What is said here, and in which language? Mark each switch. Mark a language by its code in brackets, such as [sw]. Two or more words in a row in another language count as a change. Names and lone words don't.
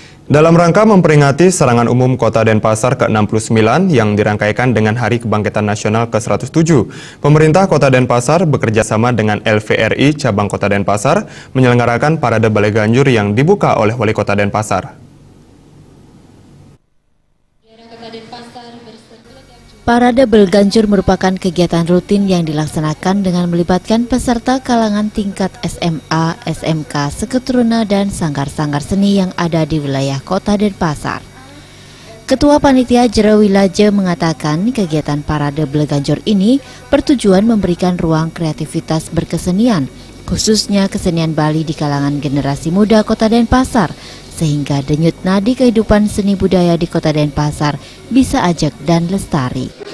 [id] Dalam rangka memperingati serangan umum Kota Denpasar ke-69 yang dirangkaikan dengan Hari Kebangkitan Nasional ke-107, pemerintah Kota Denpasar bekerjasama dengan LVRI Cabang Kota Denpasar menyelenggarakan Parade Balai Ganjur yang dibuka oleh Wali Kota Denpasar. Parade Balai Ganjur merupakan kegiatan rutin yang dilaksanakan dengan melibatkan peserta kalangan tingkat SMA, SMK, seketuruna dan sanggar-sanggar seni yang ada di wilayah Kota Denpasar. Ketua Panitia Jero Wilaje mengatakan kegiatan Parade Balai Ganjur ini bertujuan memberikan ruang kreativitas berkesenian, khususnya kesenian Bali di kalangan generasi muda Kota Denpasar, sehingga denyut nadi kehidupan seni budaya di Kota Denpasar bisa ajak dan lestari.